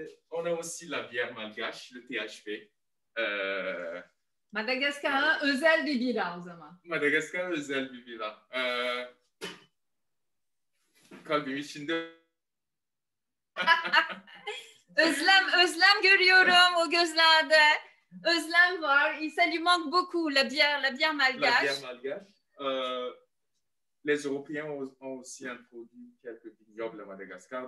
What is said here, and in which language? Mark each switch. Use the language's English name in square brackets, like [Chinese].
[French] On a aussi la bière malgache, le THP. [Turkish] Madagaskar'a özel bir bira o zaman. Madagaskar'a özel bir bira. Kalbim içinde. Özlem görüyorum o gözlerde. Özlem var. [French] Ça lui manque beaucoup la bière malgache. La bière malgache. Les Européens ont aussi introduit quelques vignobles à Madagascar.